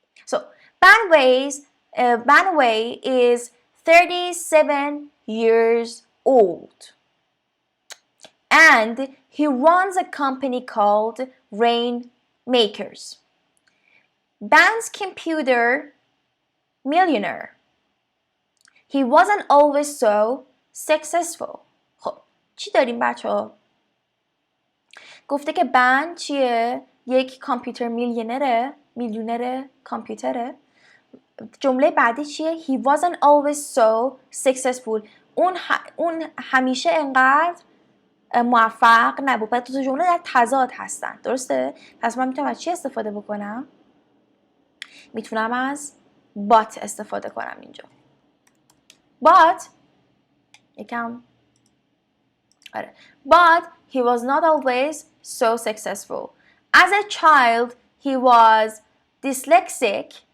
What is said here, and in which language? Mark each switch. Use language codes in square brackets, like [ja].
[en] So Banway is 37 years old, and he runs a company called Rainmakers. Ban's computer millionaire. He wasn't always so successful. [fa] خب چی داریم بچه ها؟ گفته که بن چیه؟ یک کامپیوتر میلیونر کامپیوتره. جمله بعدی چیه؟ [en] He wasn't always so successful. [fa] اون همیشه انقدر موفق نبود. بعد دو جمله در تضاد هستن. درسته؟ پس من میتونم از چی استفاده بکنم؟ میتونم از but استفاده کنم اینجا. But یکم آره. [en] But he was not always so successful. As a child, he was dyslexic.